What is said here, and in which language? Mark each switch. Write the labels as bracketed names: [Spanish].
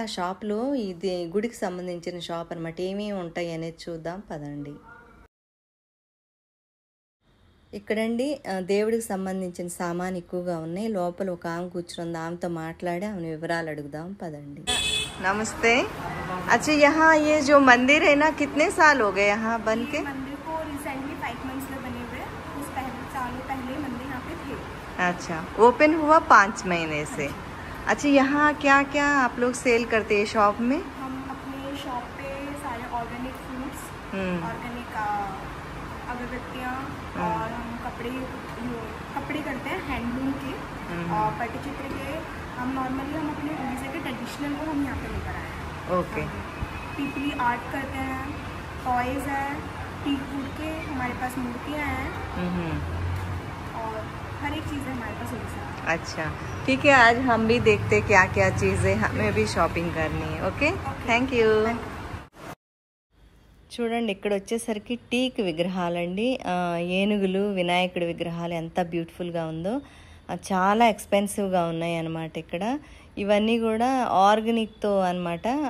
[Telugu] ఆ షాప్లో ఇది గుడికి సంబంధించిన షాప్ అనమాట. ఏమేమి ఉంటాయి అనేది చూద్దాం పదండి. ఇక్కడండి దేవుడికి సంబంధించిన సామాన్ ఎక్కువగా ఉన్నాయి. లోపల ఒక ఆమె కూర్చుంది, ఆమెతో మాట్లాడి ఆమె వివరాలు అడుగుదాం పదండి. నమస్తే. [Hindi] अच्छा यहाँ ये जो मंदिर है ना, कितने साल हो गए यहाँ बन के? मंदिर को रिसेंटली 5 मंथ्स में बने हुए, उस सालों पहले मंदिर यहाँ पे थे। अच्छा, ओपन हुआ 5 महीने से। अच्छा, यहाँ क्या क्या आप लोग सेल करते हैं शॉप में? हम अपने शॉप पे सारे ऑर्गेनिक फ्रूट्स, ऑर्गेनिक अगरबत्तियाँ और हम कपड़े करते हैं हैंडलूम के और पट्टचित्र के। हम नॉर्मली हम अपने उड़ीसा के ट्रेडिशनल को हम यहाँ पे लेकर आए हैं। ओके। पीपली आर्ट करते हैं, टॉयज है, टीक वुड के हमारे पास मूर्तियाँ हैं और हर एक चीज़ है हमारे पास उड़ीसा। अच्छा ठीक है, आज हम भी देखते क्या क्या चीज़ें हमें भी షాపింగ్ करनी है. [English] Okay, thank you. [Telugu] చూడండి ఇక్కడ వచ్చేసరికి టీక్ విగ్రహాలండి. ఏనుగులు, వినాయకుడి విగ్రహాలు ఎంత బ్యూటిఫుల్గా ఉందో. చాలా ఎక్స్పెన్సివ్గా ఉన్నాయి అన్నమాట ఇక్కడ. ఇవన్నీ కూడా ఆర్గానిక్తో అన్నమాట.